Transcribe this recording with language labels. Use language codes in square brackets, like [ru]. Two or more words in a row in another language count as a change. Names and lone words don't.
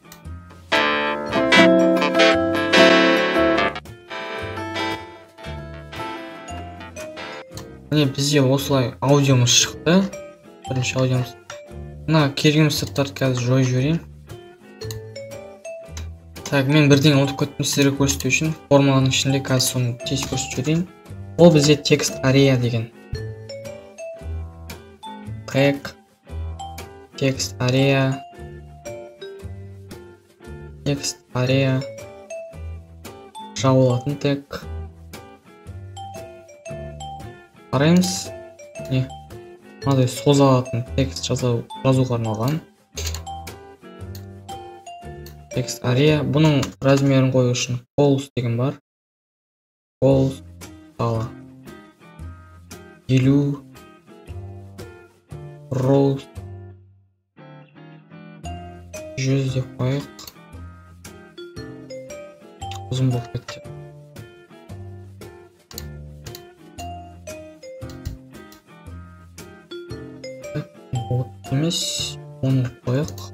[kk] Міне бізде осылай аудиомыз шықты. Бірінші аудиомыз. Мына керегіміз заттарды қазір жойып жіберейін. Так, мен бірден ұмытып кеттім сіздерге көрсету үшін. Формуланың ішінде қазір соны тез көрсетіп жіберейін. Ол бізде [en] text area деген. Tag, text area, [kk] жабылатын тег. Қараймыз. Не? Мынадай созалатын текст жазуға арналған. [en] Text area. [kk] Бұның размерін қою үшін columns деген бар. Columns мысалы 50 rows 100 деп қойық. Ұзын болып кетті. Емес, оны қойық.